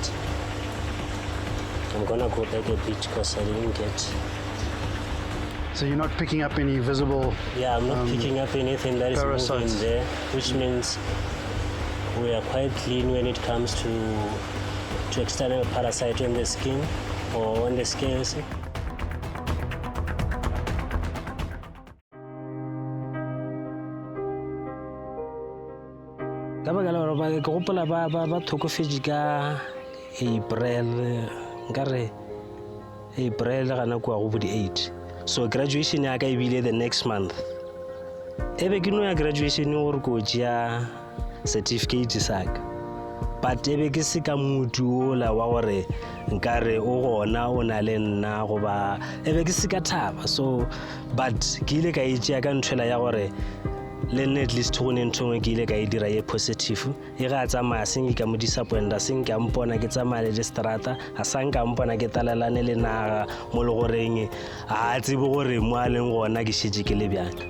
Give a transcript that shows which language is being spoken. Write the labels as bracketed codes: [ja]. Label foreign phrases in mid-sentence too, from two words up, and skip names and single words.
[en] I'm gonna go back a bit because I didn't get... So you're not picking up any visible... Yeah, I'm not picking up anything that is parasites moving there, which means we are quite clean when it comes to external parasite on the skin or on the scales. [nso] Ka baka la gore ke gopola ba thokofetse ka April, nkare April ga nako ya go bo di-8. [en] So graduation [nso] ya ka e bile [en] the next month. [nso] Ebe ke no ya graduation gore ko tšea certificate sa ka. But ebe ke se ka motho ola wa gore nkare o gona o na le nna goba ebe ke se ka thaba. So but ke ile ka e tšea ka ntšhela ya gore le nne [en] at least [nso] go ne ntho ke ile ka e dira ye positive e ga tsamaya seng ka mo disappointa seng ka mpona ke tsamaya le strata a sang ka mpona ke talalane le naga mo le goreng a tsebo gore mo a leng gona ke shetse ke le bjang.